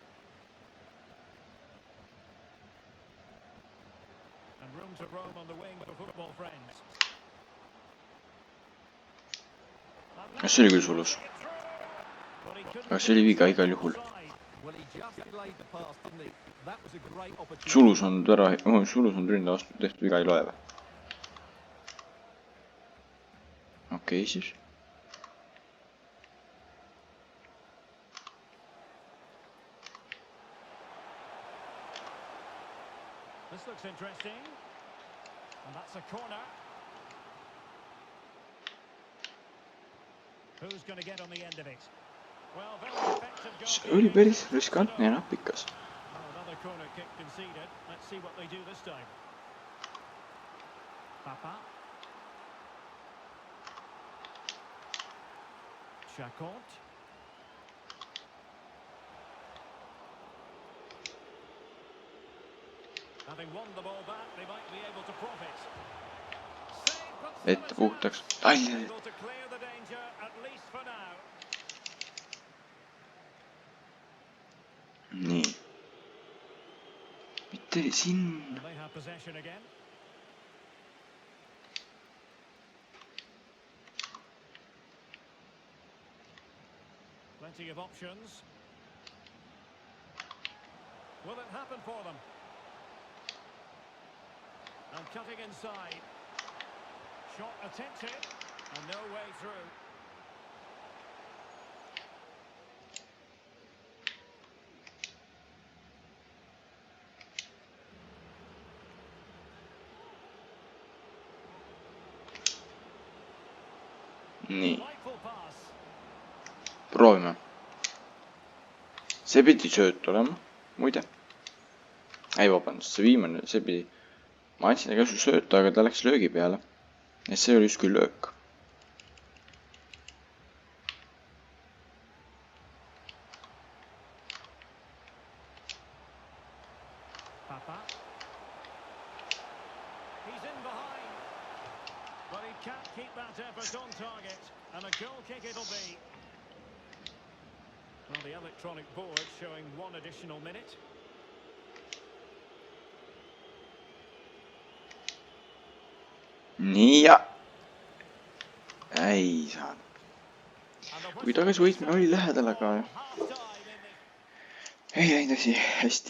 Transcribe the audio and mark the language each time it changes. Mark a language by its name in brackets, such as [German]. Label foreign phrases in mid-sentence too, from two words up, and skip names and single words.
[English] And room to roam on the wing for football friends. [Estonian] See oli küll sulus. Aga see oli viga igal juhul. Sulus on ründa vastu tehtud viga ei loe või? Okei siis. [English] This looks interesting. And that's a corner. Who's going to get on the end of it? Well, very effective goal. [Estonian] See oli päris riskantne ja napikas. [English] Another corner kick conceded. Let's see what they do this time. Papa. Chacont. Having won the ball back, they might be able to profit. [Estonian] Ette puhtaks. Ai! [English] Able to clear the danger, at least for now. [Estonian] Nii. Mitte sinna. [English] They have possession again. Plenty of options. Will it happen for them? And cutting inside. Shot attempted. And no way through. [Estonian] Nii, [English] Delightful pass. [Estonian] proovime. See pidi sööt olema, muide. Ei, vabandust, see viimane, see pidi. Ma andsin käsu sööta, aga ta läks löögi peale. Ja see oli justkui löök. Papa. [English] He's in behind. But he can't keep that effort on target. And a goal kick it'll be. Well, the electronic board showing one additional minute. [Estonian] Nii ja. Ei saanud. Kui tagasi võitmine oli lähedal, aga ei läinud asi hästi.